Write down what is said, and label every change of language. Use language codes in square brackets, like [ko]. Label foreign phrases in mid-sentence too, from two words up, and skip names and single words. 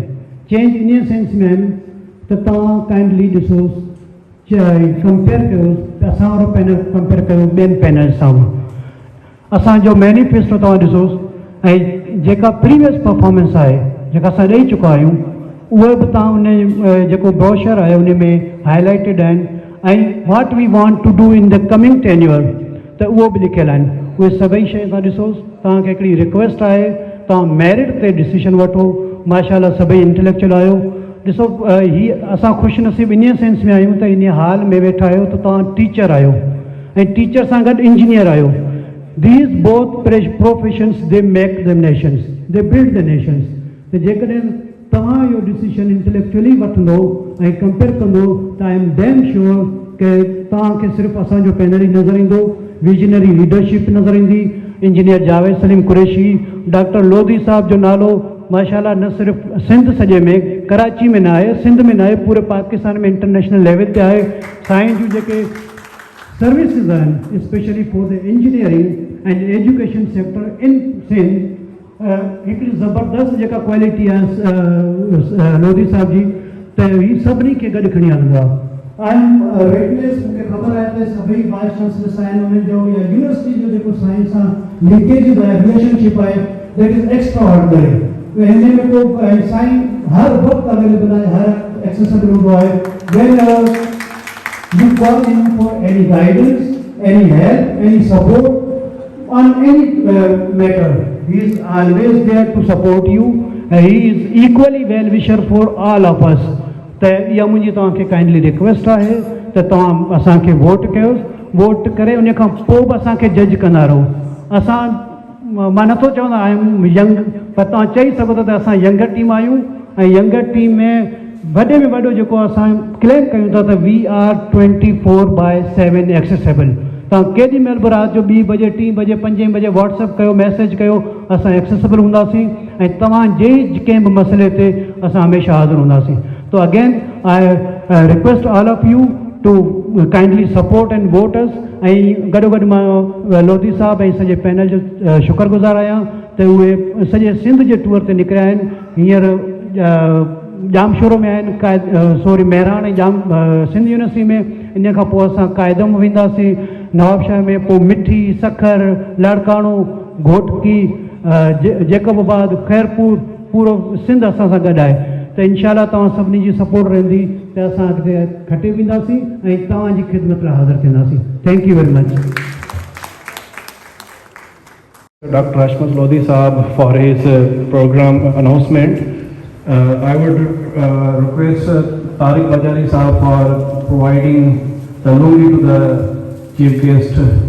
[en] change in sense [sd] में आहिनि त तव्हां काइंडली ॾिसोसि, कंपेयर कयोसि, असां वारो पैनल कंपेयर कयो ॿियनि पैनल सां। असांजो मैनिफेस्टो तव्हां ॾिसोसि ऐं जेका [en] previous performance [sd] आहे जेका असां ॾेई चुका आहियूं, उहे बि तव्हां उन जेको ब्रोशर आहे उन में हाईलाइटेड आहिनि, ऐं [en] what we want to do in the coming tenure [sd] त उहो बि लिखियलु आहिनि। उहे सभई शइ तव्हां ॾिसोसि। तव्हांखे हिकिड़ी रिक्वेस्ट आहे, तव्हां मेरिट ते डिसीशन वठो। माशाल्लाह सभई इंटेलेक्चुअल आहियो। ॾिसो ही असां ख़ुशि नसीब [en] in sense [sd] में आहियूं त इन हाल में वेठा आहियो त तव्हां टीचर आहियो ऐं टीचर सां गॾु इंजीनियर आहियो। [en] These both professions, they make the nations, they build the nations। [sd] तो जेकॾहिं तव्हां इहो डिसीशन इंटेलेक्चुअली वठंदो ऐं कंपेयर कंदो त [en] I am damn sure [sd] कि तव्हांखे सिर्फ़ु असांजो पैनल ई नज़र ईंदो, [en] visionary leadership [sd] नज़र ईंदी। इंजीनियर जावेद सलीम कुरैशी, डॉक्टर लोधी साहब जो नालो माशाल्लाह न सिर्फ़ु सिंध सॼे में, कराची में न आहे, सिंध में न आहे, पूरे पाकिस्तान में [en] international level [sd] ते आहे। साईं जूं जेके सर्विसिस आहिनि [en] specially for the engineering and education sector in Sindh, [sd] हिकिड़ी ज़बरदस्त जेका क्वालिटी आहे लोधी साहब जी, त ही सभिनी खे गॾु खणी हलंदो आहे। [en] I am witness, [sd] मूंखे ख़बर आहे त सभई [en] vice chancellors [sd] आहिनि, उन्हनि जो या यूनिवर्सिटी जो जेको साइंस सां लीकेज आहे, रिलेशनशिप आहे, [en] that is extra ordinary. [sd] हिन में को साईं हर वक़्तु अवेलेबल आहे, हर एक्सेसिबल हूंदो आहे। [en] वेन you call him for any guidance, any help, any support on any matter, he is always there to support you he is equally well wisher for all of us. [sd] त इहा मुंहिंजी तव्हांखे काइंडली रिक्वेस्ट आहे त तव्हां असांखे वोट कयोसि, वोट करे उन खां पोइ बि असांखे जज कंदा रहो। असां मां नथो चवंदा आहियूं यंग, पर तव्हां चई सघो था त असां [en] younger team [sd] आहियूं ऐं [en] younger team [sd] में वॾे में वॾो जेको असां क्लेम कयूं था त [en] we are 24/7 accessible. [sd] तव्हां केॾी महिल बि राति जो 2 बजे 3 बजे 5 बजे व्हाट्सअप कयो, मैसेज कयो, असां एक्सेसेबल हूंदासीं ऐं तव्हांजे कंहिं बि मसइले ते असां हमेशह हाज़िर हूंदासीं। [en] to again I request all of you to kindly support and vote us. [sd] ऐं गॾोगॾु मां लोधी साहब ऐं सॼे पैनल जो शुक्रगुज़ार आहियां त उहे सॼे सिंध जे टूर ते निकिरिया आहिनि। हींअर जामशोरो में आहिनि, सॉरी मेहरान ऐं सिंध यूनिवर्सिटी में। इन खां पोइ असां कायदम वेंदासीं नवाबशाह में, पोइ मिठी सखर लाड़काणो घोटकी जेकबाबाद खैरपुर, पूरो सिंध असां सां गॾु आहे। त इनशाला तव्हां सभिनी जी सपोर्ट रहंदी त असां अॻिते खटे वेंदासीं ऐं तव्हांजी ख़िदमत लाइ हाज़िर थींदासीं। [en] thank you very much. Dr. Ashmat Lodhi Saab for his program announcement. I would request Tariq Bajari Saab for providing the lungi to the chief guest.